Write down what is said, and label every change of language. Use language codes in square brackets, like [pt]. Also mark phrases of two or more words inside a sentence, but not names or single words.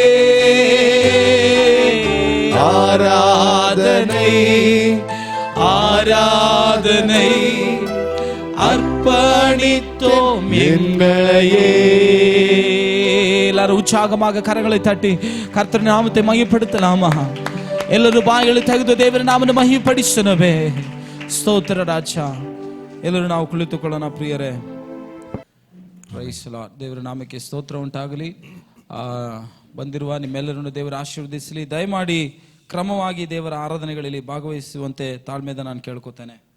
[ta] ஆராதனை ஆராதனை அர்ப்பணித்தோம் எங்களையே. எல்லாரும் உற்சாகமாக கரங்களை தட்டி கர்த்தர் நாமத்தை மகிமைப்படுத்தலாமா? [kn] ಎಲ್ಲರೂ ಬಾಯಿಗಳು ತೆಗೆದು ದೇವರ ನಾಮವನ್ನು ಮಹಿಮೆಪಡಿಸೋಣವೇ. ಸ್ತೋತ್ರ ರಾಜ. ಎಲ್ಲರೂ ನಾವು ಕುಳಿತುಕೊಳ್ಳೋಣ ಪ್ರಿಯರೇ. [en] praise lord. [kn] ದೇವರ ನಾಮಕ್ಕೆ ಸ್ತೋತ್ರ ಉಂಟಾಗಲಿ. ಬಂದಿರುವ ನಿಮ್ಮೆಲ್ಲರನ್ನು ದೇವರ ಆಶೀರ್ವದಿಸಲಿ. ದಯಮಾಡಿ ಕ್ರಮವಾಗಿ ದೇವರ ಆರಾಧನೆಗಳಲ್ಲಿ ಭಾಗವಹಿಸುವಂತೆ ತಾಳ್ಮೆಯಿಂದ ನಾನು ಕೇಳ್ಕೊತೇನೆ.